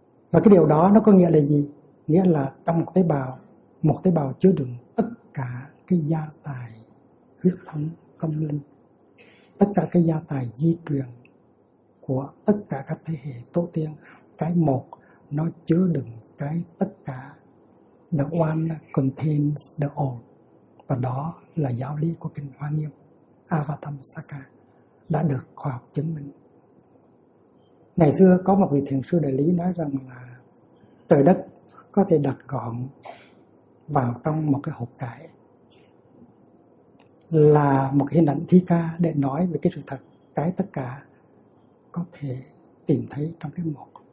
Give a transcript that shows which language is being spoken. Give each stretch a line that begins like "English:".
Vietnamese: Và cái điều đó nó có nghĩa là gì? Nghĩa là trong một tế bào chứa đựng tất cả cái gia tài huyết thống tâm linh, tất cả cái gia tài di truyền của tất cả các thế hệ tổ tiên. Cái một nó chứa đựng cái tất cả.
English: The one contains the all.
Vietnamese: Và đó là giáo lý của kinh Hoa Nghiêm Avatamsaka đã được khoa học chứng minh. Ngày xưa có một vị thiền sư đại lý nói rằng là trời đất có thể đặt gọn vào trong một cái hộp cải, là một hình ảnh thi ca để nói về cái sự thật, cái tất cả có thể tìm thấy trong cái một.